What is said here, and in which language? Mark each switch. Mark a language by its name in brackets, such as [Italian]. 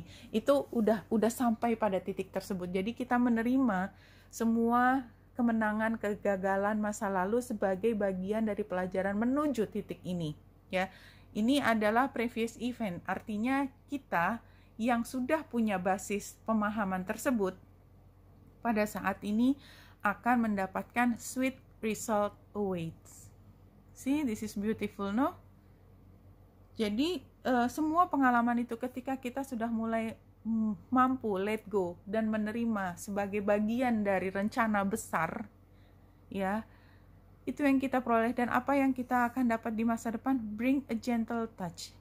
[Indonesian] Itu udah sampai pada titik tersebut. Jadi kita menerima semua kemenangan, kegagalan masa lalu sebagai bagian dari pelajaran menuju titik ini, ya. Ini adalah previous event, artinya kita yang sudah punya basis pemahaman tersebut pada saat ini akan mendapatkan [English] sweet result awaits. See, this is beautiful, no? [Indonesian] Jadi semua pengalaman itu ketika kita sudah mulai mampu let go dan menerima sebagai bagian dari rencana besar, ya, itu yang kita peroleh. Dan apa yang kita akan dapat di masa depan, [English] bring a gentle touch.